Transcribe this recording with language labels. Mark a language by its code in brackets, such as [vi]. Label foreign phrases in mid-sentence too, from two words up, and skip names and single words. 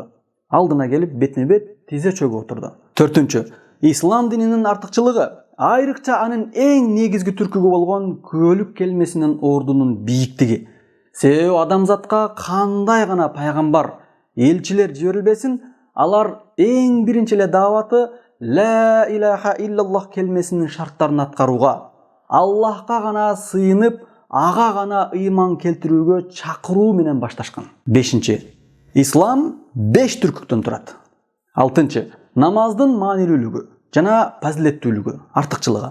[ky] Алдына келип бетме-бет тизе чөгүп отурду. 4-чү, ислам дининин артыкчылыгы айрыкча анын эң негизги түркүгү болгон күбөлүк келмесинин ордунун бийиктиги. Себеби адамзатка кандай гана пайгамбар, элчилер жиберилбесин, алар эң биринчи эле дааваты [ar] لا إله إلا الله [ky] келмесинин шарттарын аткарууга, Аллахка гана сыйынып, ага гана ыйман келтирүүгө чакыруу менен башташкан. 5-чи, ислам 5 түркүктөн турат. 6-чы, намаздын маанилүүлүгү жана фазилеттүүлүгү, артыкчылыгы.